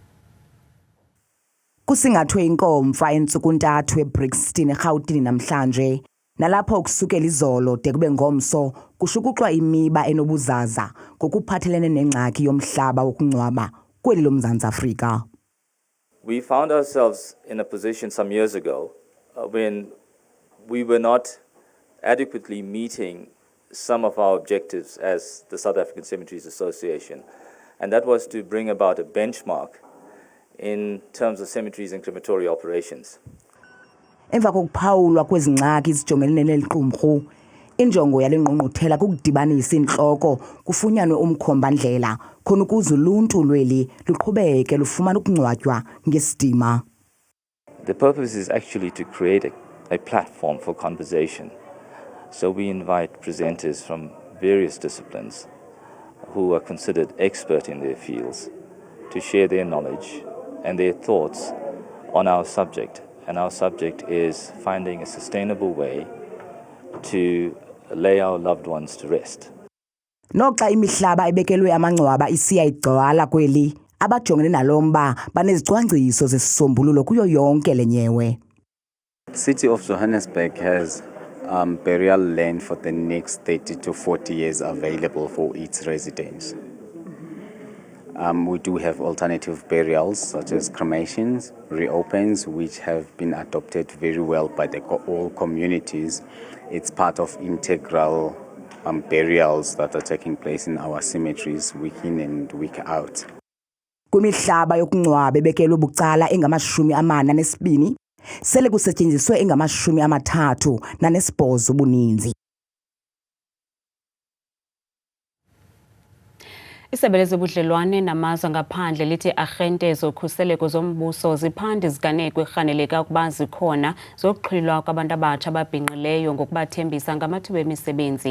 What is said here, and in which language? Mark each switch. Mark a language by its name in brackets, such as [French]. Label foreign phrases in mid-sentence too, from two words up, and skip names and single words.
[Xhosa] Kusingathwe inkomfa entsuku ntathu eBrixton eRhawutini namhlanje nalapho ukusukela izolo de kube ngomso kushukuxwa imiba enobuzaza ngokuphathelene nengxaki yomhlaba wokungcwaba kweli loMzantsi Afrika. [English] We found ourselves in a position some years ago when we were not adequately meeting some of our objectives as the South African Cemeteries Association, and that was to bring about a benchmark in terms of cemeteries and crematory operations. [Xhosa] Emva kokuphawulwa kwezingxaki izijongelene neliqumrhu, injongo yale ngqongqothela kukudibanisa inhloko kufunyanwe umkhomba-ndlela khona ukuze uluntu lweli luqhubeke lufumana ukungcwatywa ngesidima. [English] The purpose is actually to create a platform for conversation. So we invite presenters from various disciplines who are considered expert in their fields to share their knowledge and their thoughts on our subject. And our subject is finding a sustainable way to lay our loved ones to rest. [Xhosa] Noxa imihlaba ebekelwe amangcwaba isiya igcwala kweli, abajongene nalomba banezicwangciso zesisombululo kuyo yonke lenyewe. [English] City of Johannesburg has burial land for the next 30 to 40 years available for its residents. We do have alternative burials such as cremations, reopens, which have been adopted very well by all communities. It's part of integral burials that are taking place in our cemeteries week in and week out. [Xhosa] Kwimihlaba yokungcwaba ebekelwe bucala engama-42 sele kusetyenziswe engama-38 ubuninzi. Isebe lezobudlelwane namazwe ngaphandle lithi arhente zokhuseleko zombuso ziphanda iziganeko erhaneleka ukuba zikhona zokuxhilwa kwabantu abatsha ababhinqileyo ngokubathembisa ngamathuba emisebenzi.